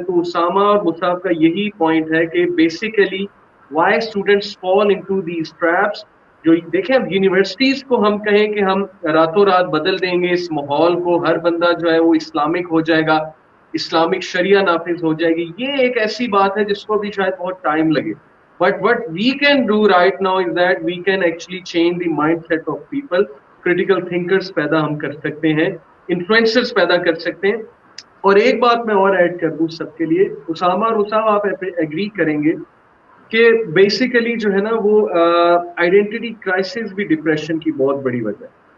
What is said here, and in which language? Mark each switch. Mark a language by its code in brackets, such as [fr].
[ur] تو اسامہ اور مصعب کا یہی پوائنٹ ہے کہ basically [en] Why students fall into these traps. [ur] جو دیکھیں اب یونیورسٹیز کو ہم کہیں کہ ہم راتوں رات بدل دیں گے اس ماحول کو, ہر بندہ جو ہے وہ اسلامک ہو جائے گا, اسلامک شریعہ نافذ ہو جائے گی, یہ ایک ایسی بات ہے جس کو بھی شاید بہت ٹائم لگے. [en] But what we can do right now is that we can actually change the mindset of people. Critical thinkers [ur] پیدا ہم کر سکتے ہیں, influencers پیدا کر سکتے ہیں. اور ایک بات میں اور ایڈ کر دوں سب کے لیے, اسامہ اور اسامہ آپ ایگری کریں گے کہ بیسیکلی جو ہے نا وہ آئیڈینٹی کرائسس بھی ڈپریشن کی بہت بڑی وجہ ہے.